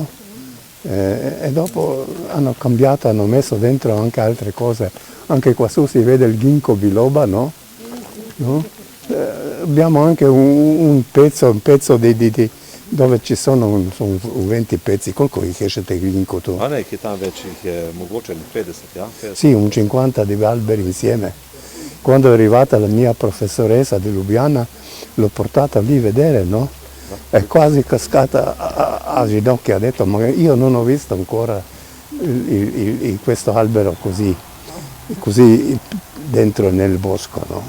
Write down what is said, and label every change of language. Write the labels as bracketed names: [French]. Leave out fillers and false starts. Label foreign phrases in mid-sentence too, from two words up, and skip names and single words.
[Italian] E dopo hanno cambiato, hanno messo dentro anche altre cose, anche qua su si vede il ginkgo biloba, no? No? Abbiamo anche un pezzo di dove ci sono 20 pezzi, [Slovenian] koliko ih je še teh ginkgo tu? A nekaj tam več jih je, mogoče 50, ja? 50. [Italian] Sì, un 50 di alberi insieme. Quando è arrivata la mia professoressa di Lubiana, l'ho portata lì a vedere, no? è quasi cascata a ginocchio, ha detto, ma io non ho visto ancora questo albero così dentro nel bosco, no?